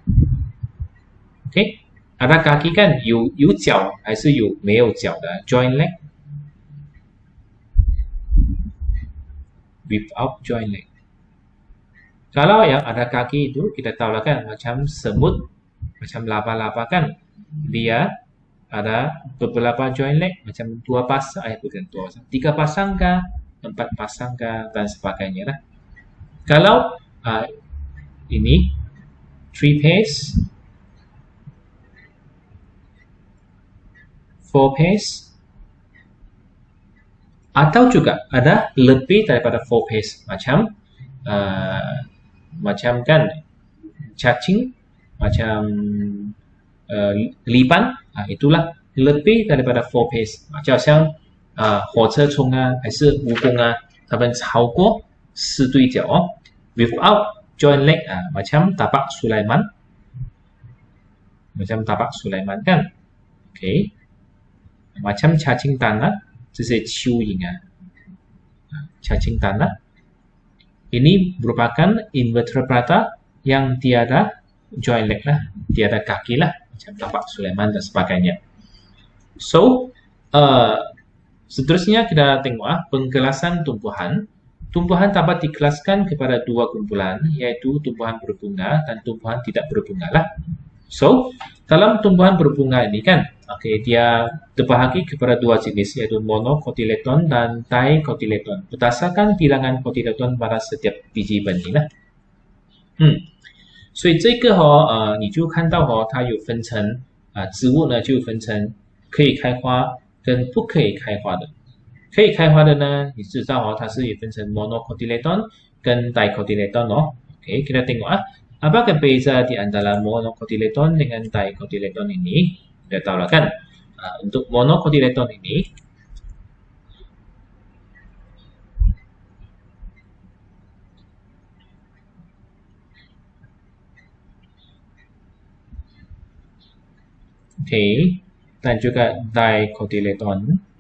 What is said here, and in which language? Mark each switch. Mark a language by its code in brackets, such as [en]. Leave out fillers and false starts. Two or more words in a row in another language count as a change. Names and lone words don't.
[ms] Oke, ada kaki kan [zh] 有脚还是没有脚的 [en] joint leg, without joint leg. [ms] Kalau yang ada kaki itu kita tahu lah kan macam semut, macam laba-laba kan dia ada beberapa [en] joint leg [ms] macam 3 pasang kah, 4 pasang kah, dan sebagainya lah. Kalau ini 3 pairs, 4 pairs, atau juga ada lebih daripada 4 pairs macam kan cacing, macam lipan, itulah lebih daripada 4 pairs. [zh] 就好像火车虫啊还是蜈蚣啊，它们超过4对脚哦 [en] without joint leg, [ms] macam tapak Sulaiman, kan. Okey, macam cacing tanah, [zh] 这些蚯蚓 [ms] cacing tanah ini merupakan invertebrata yang tiada [en] joint leg [ms] lah, tiada kaki lah, macam tapak Sulaiman dan sebagainya. So, seterusnya kita tengok penggelasan tumbuhan. Tumbuhan dapat dikelaskan kepada 2 kumpulan, yaitu tumbuhan berbunga dan tumbuhan tidak berbunga lah. So, dalam tumbuhan berbunga ini kan, dia terbahagi kepada 2 jenis, yaitu monocotyledon dan dicotyledon. Berdasarkan bilangan cotyledon pada setiap biji benih lah. [zh] 所以这个你就看到它有分成植物呢就分成可以开花跟不可以开花的。可以开花的呢，你知道它是也分成 monocotyledon 跟 dicotyledon [ms] Oke, kita tengok apakah beza di antara monocotyledon dengan dicotyledon ini? Kita tahu lah kan. Untuk monocotyledon ini dan juga dicotyledon.